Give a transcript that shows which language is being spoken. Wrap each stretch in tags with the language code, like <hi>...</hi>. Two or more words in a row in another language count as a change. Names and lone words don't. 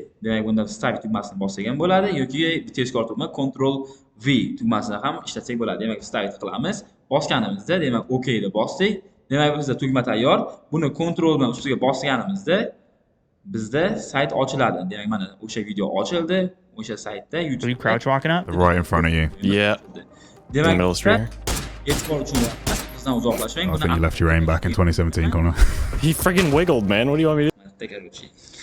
<uz>Demak bunda Vstavить tugmasini bossak ham bo'ladi yoki tezkor tugma Ctrl V tugmasini ham ishlatsak bo'ladi. Demak Vstavить qilamiz. Bosganimizda, demak OK ni bosdik. Demak bizda tugma tayyor. Buni Ctrl bilan ustiga bosganimizda bizda sayt ochiladi. Demak mana o'sha video ochildi. O'sha saytda</uz> <en>Are you YouTube crouch walking up? Right in front of you. Yeah.</en> <uz>demak</uz> <en>middle screen.</en> <uz>e'tibor uchun bizdan uzoqlashmang.</uz> <en>I think you left your aim back in 2017, Connor. He friggin' wiggled, man. What do you want me to do? Take a</en>